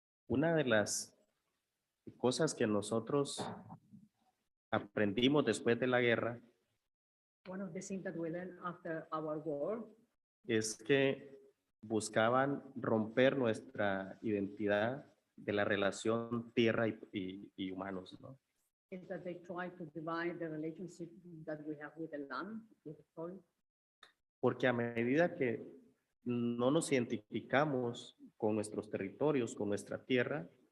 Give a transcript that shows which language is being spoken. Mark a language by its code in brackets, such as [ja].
[es] Una de las cosas que nosotros aprendimos después de la guerra [en] One of the things that we learned after our war [es] es que buscaban romper nuestra identidad de la relación tierra y humanos, ¿no? [en] is that they try to divide the relationship that we have with the land, with the soil. [es] Porque a medida que no nos identificamos con nuestros territorios, con nuestra tierra,